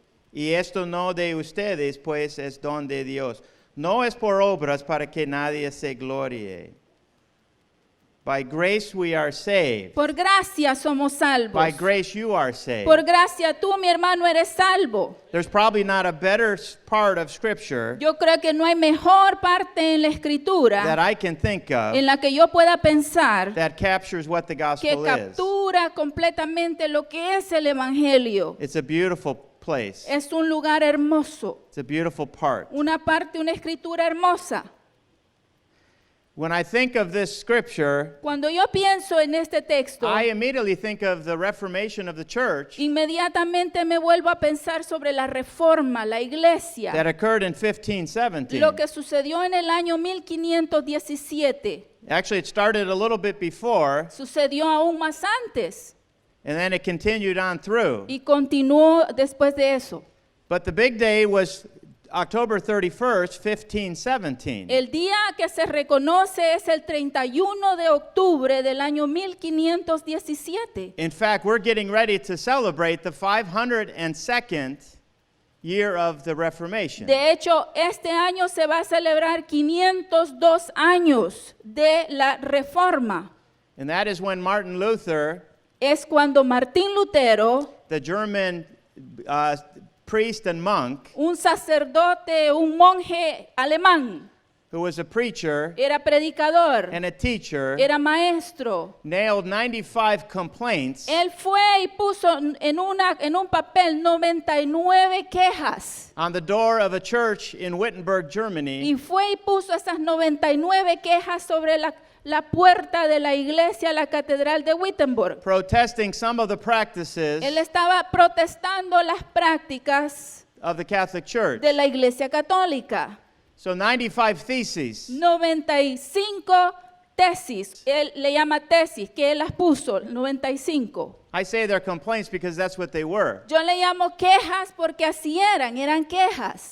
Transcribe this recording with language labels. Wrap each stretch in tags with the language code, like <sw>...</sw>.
<es>Y esto no de ustedes, pues es don de Dios. No es por obras para que nadie se gloríe.</es> <en>By grace we are saved.</en> <es>por gracia somos salvos.</es> <en>By grace you are saved.</en> <es>Por gracia tú, mi hermano, eres salvo.</es> <en>There's probably not a better part of Scripture</en> <es>Yo creo que no hay mejor parte en la</es> <en>that</en> <es>Escritura</es> <en>I can think of</en> <es>en la que yo pueda pensar</es> <en>that captures what the</en> <es>que</es> <en>gospel is.</en> <es>captura completamente lo que es el Evangelio.</es> <en>It's a beautiful place.</en> <es>Es un lugar hermoso,</es> <en>It's a beautiful part.</en> <es>una escritura hermosa.</es> <en>When I think of this scripture,</en> <es>Cuando yo pienso en este texto,</es> <en>I immediately think of the Reformation of the church</en> <es>inmediatamente me vuelvo a pensar sobre la reforma, la iglesia,</es> <en>that occurred in 1517.</en> <es>lo que sucedió en el año 1517.</es> <en>Actually, it started a little bit before,</en> <es>Sucedió aún más antes</es> <en>and then it continued on through.</en> <es>y continuó después de eso.</es> <en>But the big day was October 31st, 1517.</en> <es>El día que se reconoce es el 31 de octubre del año 1517.</es> <en>In fact, we're getting ready to celebrate the 502nd year of the Reformation.</en> <es>De hecho, este año se va a celebrar 502 años de la Reforma.</es> <en>And that is when Martin Luther,</en> <es>Es cuando Martín Lutero,</es> <en>the German priest and monk,</en> <es>un sacerdote, un monje alemán,</es> <en>who was a preacher</en> <es>era predicador,</es> <en>and a teacher,</en> <es>era maestro.</es> <en>nailed 95 complaints</en> <es>Él fue y puso en un papel 99 quejas.</es> <en>on the door of a church in Wittenberg, Germany,</en> <es>Y fue y puso esas 99 quejas sobre la puerta de la iglesia, la catedral de Wittenberg.</es> <en>protesting some of the practices</en> <es>Él estaba protestando las prácticas</es> <en>of the Catholic Church.</en> <es>de la iglesia católica.</es> <en>So 95 theses.</en> <es>95 tesis, él le llama tesis, que él las puso, 95.</es> <en>I say they're complaints because that's what they were.</en> <es>Yo le llamo quejas porque así eran quejas.</es>